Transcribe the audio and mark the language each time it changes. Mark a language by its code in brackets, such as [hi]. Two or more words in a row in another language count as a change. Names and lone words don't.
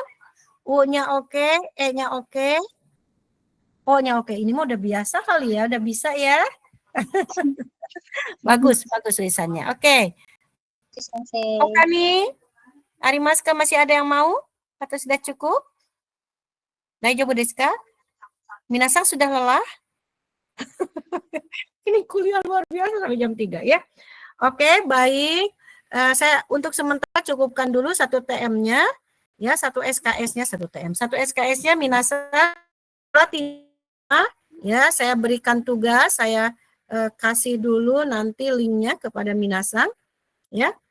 [id] U-nya oke, E-nya oke, O-nya oke. Ini mah udah biasa kali ya, udah bisa ya. Bagus tulisannya. Oke. Sensei. Oke nih. Arimaska masih ada yang mau? Atau sudah cukup? [ja] 大丈夫ですか? [id] Minasang sudah lelah? Ini kuliah luar biasa sampai jam 3 ya. Oke, baik. Saya untuk sementara cukupkan dulu 1 TM-nya. Ya, 1 SKS-nya 1 TM. 1 SKS-nya minasang ya, saya berikan tugas, saya kasih dulu nanti linknya kepada minasang ya.